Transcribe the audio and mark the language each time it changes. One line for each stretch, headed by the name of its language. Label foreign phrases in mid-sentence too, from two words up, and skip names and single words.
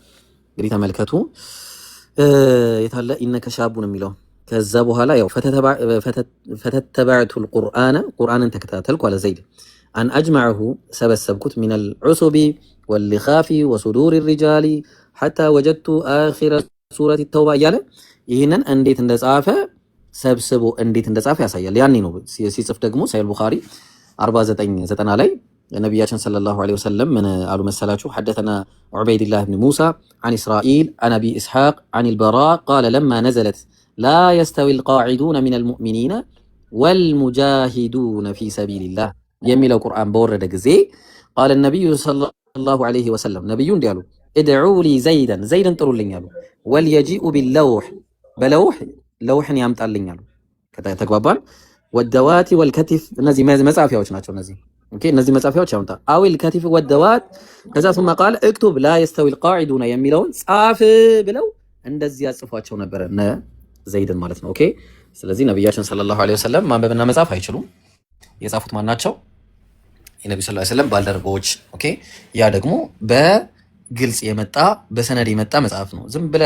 Amharic: እንግዲህ ተመልከቱ። የታለ
Arabic: إنك شاب
Amharic: የሚለው ከዛ በኋላ ያው
Arabic: فتتبعت القرآن
Amharic: ተከታተልኩ አለ ዘይድ
Arabic: أن أجمعه
Amharic: ሰበሰብኩት
Arabic: من العسب واللخاف وصدور الرجال حتى وجدت آخر سورة التوبة
Amharic: እያለ ይህንን እንዴት እንደጻፈ ሰብስቦ እንዴት እንደጻፈ ያሳያል። ያኔ ነው ሲጽፍ ደግሞ ሰሂህ ቡኻሪ 4990 ላይ ነብያችን
Arabic: صلى الله عليه وسلم
Amharic: ምን አሉ መሰላችሁ?
Arabic: حدثنا عبيد الله ابن موسى عن اسرائيل عن ابي اسحاق عن البراء قال لما نزلت لا يستوي القاعدون من المؤمنين والمجاهدون في
Amharic: ሰቢልላህ የሚለው ቁርአን በወረደ ጊዜ
Arabic: قال النبي صلى الله عليه وسلم
Amharic: ነቢዩ እንዲህ አሉ፣
Arabic: ادعوا لي زيدا
Amharic: ጥሩልኝ አሉ።
Arabic: وليجئ باللوح
Amharic: ለውሕን ያምጣልኝ አሉ። ተግባባን።
Arabic: والدواة والكتف
Amharic: እነዚህ መጻፊያዎች ናቸው። እነዚህ መጻፊያዎች ያምጣ።
Arabic: أو الكتف والدواة
Amharic: ከዛ
Arabic: ثم قال اكتب لا يستوي القاعدون
Amharic: የሚለውን ጻፍ ብለው እንደዚህ ያጽፏቸው ነበር እነ ዘይድን ማለት ነው። ኦኬ። ስለዚህ ነብያችን
Arabic: صلى الله عليه وسلم
Amharic: ማንበብና መጻፍ አይችሉም። የጻፉት ማን ናቸው? የነብዩ
Arabic: صلى الله عليه وسلم
Amharic: ባልደረቦች። ኦኬ። ያ ደግሞ በግልጽ የመጣ በሰነድ የመጣ መጽሐፍ ነው። ዝም ብለህ